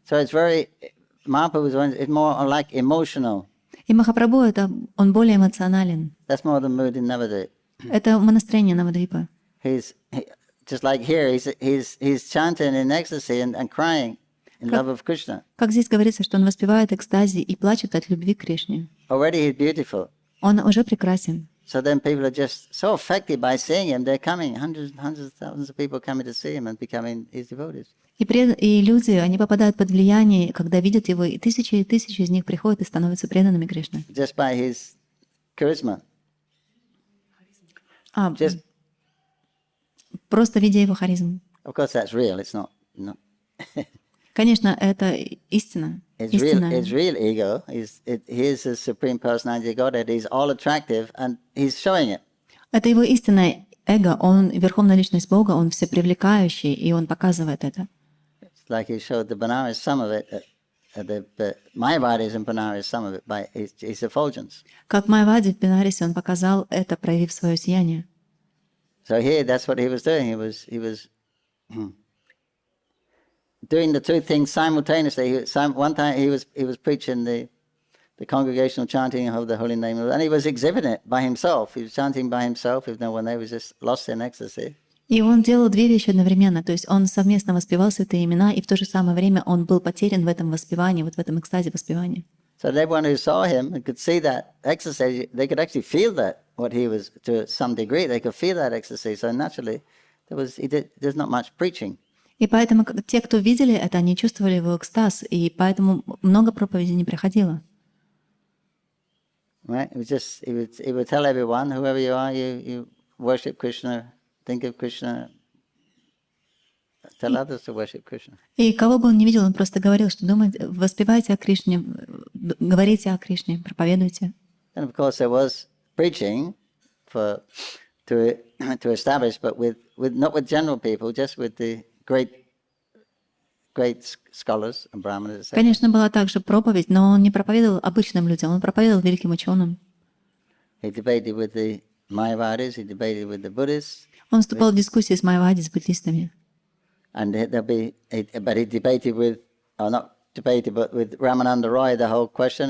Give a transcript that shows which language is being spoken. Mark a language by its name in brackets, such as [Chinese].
[English] So it's Mahaprabhu's more like emotional. [Russian] И Махапрабху он более эмоционален. [English] That's more the mood in Navadvip. [Russian] Это настроение Навадвипа. [English] Just like here, he's chanting in ecstasy and crying in love of Krishna. [Russian] Как здесь говорится, что он воспевает экстазе и плачет от любви к Кришне. [English] Already he's beautiful. [Russian] Он уже прекрасен. [English] So then people are just so affected by seeing him. They're coming, hundreds of thousands of people coming to see him and becoming his devotees. [Russian] И люди, они попадают под влияние, когда видят его, и тысячи из них приходят и становятся преданными Кришне. [English] Just by his charisma. [Russian] Просто видя его харизму. [English] Of course, that's real. It's not. [Russian] Конечно, это истина. [English] It's real ego. He is the supreme personality of Godhead. He's all attractive, and he's showing it. [Russian] Это его истинное эго. Он верховная личность Бога. Он всепривлекающий, и он показывает это. [English] It's like he showed the Benares some of it. The Mayavadis in Benares some of it by his effulgence. [Russian] Как в Майаваде в Бенаресе он показал это, проявив свое сияние. [English] So here, that's what he was doing. He was doing the two things simultaneously. One time he was preaching the congregational chanting of the holy name, and he was exhibiting it by himself. He was chanting by himself, even when they was just lost in ecstasy. [Russian] И он делал две вещи одновременно, то есть он совместно воспевал святые имена, и в то же самое время он был потерян в этом воспевании, вот в этом экстазе воспевания. [English] So everyone who saw him could see that ecstasy. They could actually feel that what he was, to some degree. They could feel that ecstasy. So naturally, there's not much preaching. [Russian] И поэтому те, кто видели это, они чувствовали его экстаз, и поэтому много проповедей не приходило. [English] Right? He would tell everyone, whoever you are, you worship Krishna, think of Krishna, tell others to worship Krishna. [Russian] И кого бы он не видел, он просто говорил, что думайте, воспевайте о Кришне, говорите о Кришне, проповедуйте. [English] And of course there was preaching to establish, but not with general people, just with the great scholars and brahmanas. [Russian] Конечно, была также проповедь, но он не проповедовал обычным людям, он проповедовал великим ученым. [English] He debated with the Mayavadis, he debated with the Buddhists. [Russian] Он вступал в дискуссии с майавади, с буддистами. [English] And he debated with, or not debated, but with Ramananda Roy, the whole question.